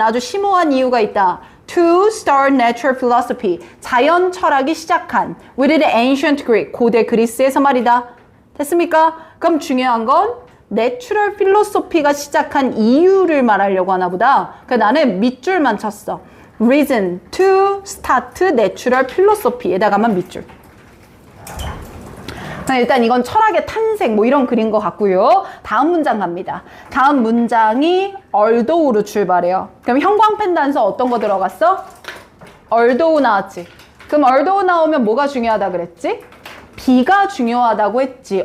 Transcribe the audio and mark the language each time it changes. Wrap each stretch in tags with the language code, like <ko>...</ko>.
<ko>아주 심오한 이유가 있다.</ko> <en>To start natural philosophy.</en> <ko>자연 철학이 시작한.</ko> <en>With the ancient Greek.</en> <ko>고대 그리스에서 말이다. 됐습니까? 그럼 중요한 건 natural philosophy가 시작한 이유를 말하려고 하나 보다. 그래서 나는 밑줄만 쳤어.</ko> <en>Reason to start natural philosophy에다가만 밑줄.</en> <ko>일단 이건 철학의 탄생 뭐 이런 그린 것 같고요. 다음 문장 갑니다. 다음 문장이 although로 출발해요. 그럼 형광펜 단서 어떤 거 들어갔어? although 나왔지. 그럼 although 나오면 뭐가 중요하다 그랬지? B가 중요하다고 했지.</ko>